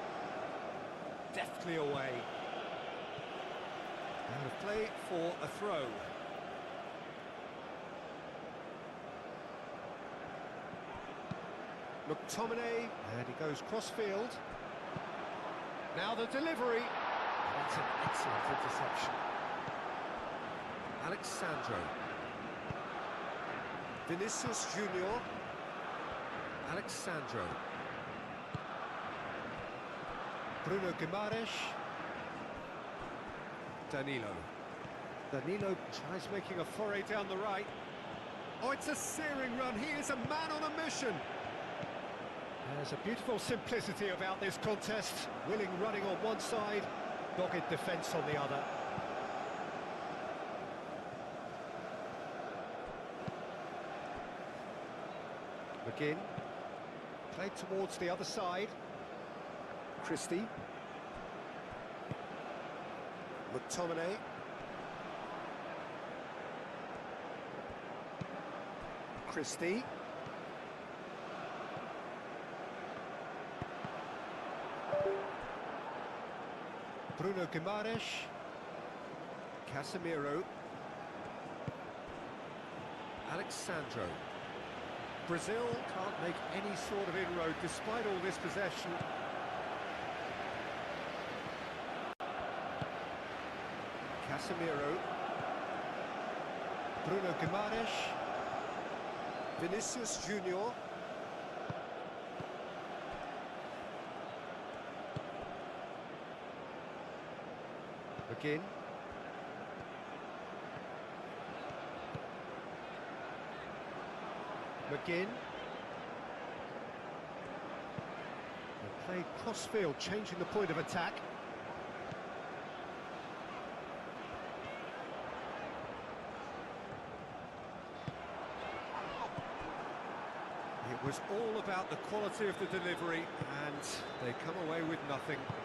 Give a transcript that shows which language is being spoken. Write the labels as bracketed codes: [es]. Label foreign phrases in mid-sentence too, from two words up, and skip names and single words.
[en] Deftly away. Out of play for a throw. McTominay, and he goes cross-field. Now the delivery. That's an excellent interception. Alexandro. Vinicius Junior. Alexandro. Bruno Guimaraes. Danilo. Danilo tries making a foray down the right. Oh, it's a searing run. He is a man on a mission. There's a beautiful simplicity about this contest. Willing running on one side, dogged defence on the other. McGinn. Played towards the other side. Christie. McTominay. Christie. Bruno Guimaraes. Casemiro. Alexandro. Brazil can't make any sort of inroad despite all this possession. Casemiro. Bruno Guimaraes. Vinicius Junior. McGinn. McGinn. They played cross-field, changing the point of attack. It was all about the quality of the delivery, and they come away with nothing.